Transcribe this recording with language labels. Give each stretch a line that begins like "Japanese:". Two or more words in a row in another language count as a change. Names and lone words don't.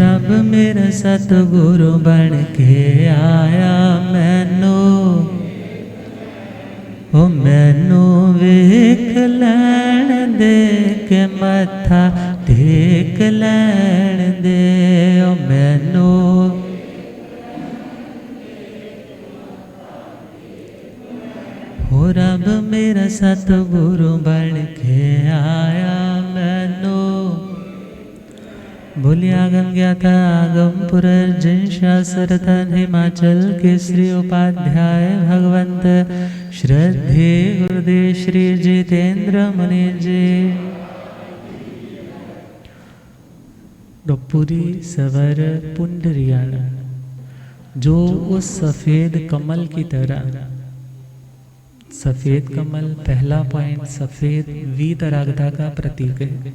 Punjabi: ਮੇਰਾ ਸਤਗੁਰੂ ਬਣ ਕੇ ਆਇਆ ਮੈਨੂੰ, ਓ ਮੈਨੂੰ ਵੇਖ ਲੈਣ ਦੇ ਕੇ ਮੱਥਾ ਟੇਕ ਲੈਣ ਦੇ, ਓ ਮੈਨੂੰ ਹੋ ਰੱਬ ਮੇਰਾ ਸਤਗੁਰੂ ਬਣ ਕੇ ਆਇਆ ਮੈਨੂੰ।
Hindi: बोलिया आगम ज्ञाता आगम पुरर्जन शास्त्रधन हिमाचल केसरी उपाध्याय भगवंत श्रद्धे गुरुदेव श्री जितेंद्र मुनि जी।
Prakrit languages: पुरी सवर पुंडरियाण
Hindi: जो उस सफ़ेद कमल की तरह, सफ़ेद कमल पहला पॉइंट सफ़ेद वीतरागता का प्रतीक है।